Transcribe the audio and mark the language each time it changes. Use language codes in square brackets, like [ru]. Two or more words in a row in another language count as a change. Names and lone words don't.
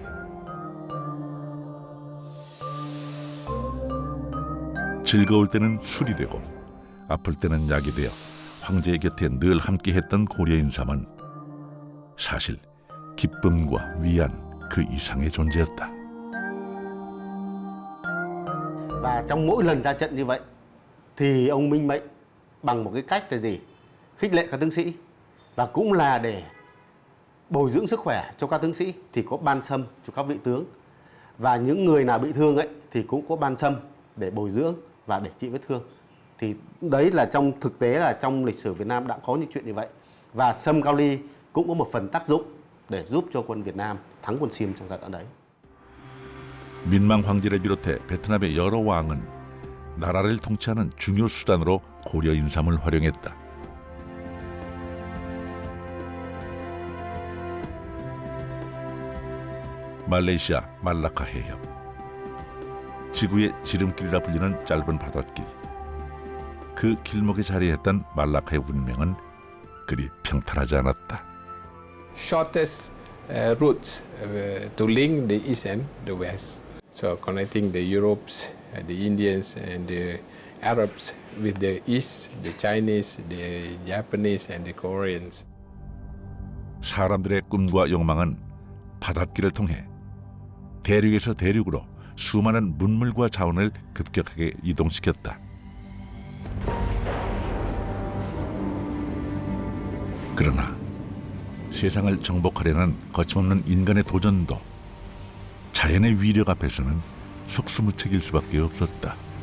[ko] 즐거울 때는 술이 되고 아플 때는 약이 되어 황제의 곁에 늘 함께했던 고려 인삼은 사실 기쁨과 위안 그 이상의 존재였다. [vi] Và trong mỗi lần ra trận như vậy thì ông minh mệnh bằng một cái cách là gì? Khích lệ các tướng sĩ và cũng là để bồi dưỡng sức khỏe cho các tướng sĩ thì có ban sâm cho các vị tướng và những người nào bị thương ấy thì cũng có ban sâm để bồi dưỡng và để trị vết thương. Thì đấy là trong thực tế là trong lịch sử Việt Nam đã có những chuyện như vậy và sâm cao ly cũng có một phần tác dụng để giúp cho quân Việt Nam thắng quân Sim trong giai đoạn đấy. [ko] 민망 황제를 비롯해 베트남의 여러 왕은 나라를 통치하는 중요 수단으로 고려 인삼을 활용했다. 말레이시아 말라카 해협. 지구의 지름길이라 불리는 짧은 바닷길. 그 길목에 자리했던 말라카의 운명은 그리 평탄하지 않았다. [en] Shortest routes to link the east and the west. So connecting the Europes, the Indians and the Arabs with the east, the Chinese, the Japanese and the Koreans. [ko] 사람들의 꿈과 욕망은 바닷길을 통해 대륙에서 대륙으로 수많은 문물과 자원을 급격하게 이동시켰다. 그러나 세상을 정복하려는 거침없는 인간의 도전도 자연의 위력 앞에서는 속수무책일 수밖에 없었다.